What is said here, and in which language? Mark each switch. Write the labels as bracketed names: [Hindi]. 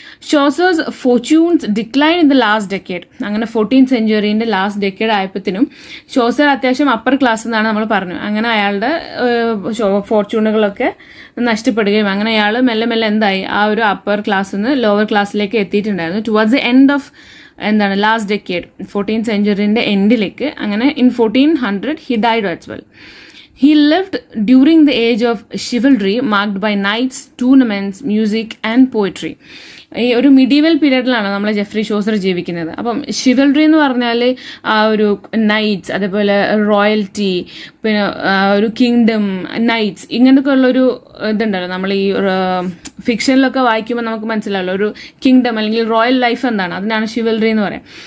[English] Chaucer's fortunes decline in the last decade. [Malayalam] അങ്ങനെ 14th സെഞ്ച്വറിന്റെ last decade ആയപ്പോഴത്തേനും ഷോസർ അത്യാവശ്യം upper class എന്നാണ് നമ്മൾ പറഞ്ഞു. അങ്ങനെ അയാളുടെ ഫോർച്യൂണുകളൊക്കെ നഷ്ടപ്പെടുകയും അങ്ങനെ അയാൾ മെല്ലെ മെല്ലെ എന്തായി ആ ഒരു അപ്പർ ക്ലാസ്സിൽ നിന്ന് ലോവർ ക്ലാസ്സിലേക്ക് എത്തിയിട്ടുണ്ടായിരുന്നു. [English] Towards the end of last decade 14th സെഞ്ച്വറിന്റെ എൻഡിലേക്ക്. അങ്ങനെ in 1400 he died as well. He lived during the age of chivalry marked by knights, tournaments, music and poetry. [Malayalam] ഈ ഒരു മിഡീവൽ പീരീഡിലാണ് നമ്മൾ ജെഫ്രി ഷോസർ ജീവിക്കുന്നത്. അപ്പം ഷിവൽറി എന്ന് പറഞ്ഞാൽ ആ ഒരു നൈറ്റ്സ്, അതേപോലെ റോയൽറ്റി, പിന്നെ ഒരു കിങ്ഡം, നൈറ്റ്സ്, ഇങ്ങനത്തെ ഉള്ളൊരു ഇതുണ്ടല്ലോ. നമ്മൾ ഈ ഫിക്ഷനിലൊക്കെ വായിക്കുമ്പോൾ നമുക്ക് മനസ്സിലാവല്ലോ ഒരു കിങ്ഡം അല്ലെങ്കിൽ റോയൽ ലൈഫ് എന്താണ്, അതിനാണ് ഷിവൽറി എന്ന് പറയാം.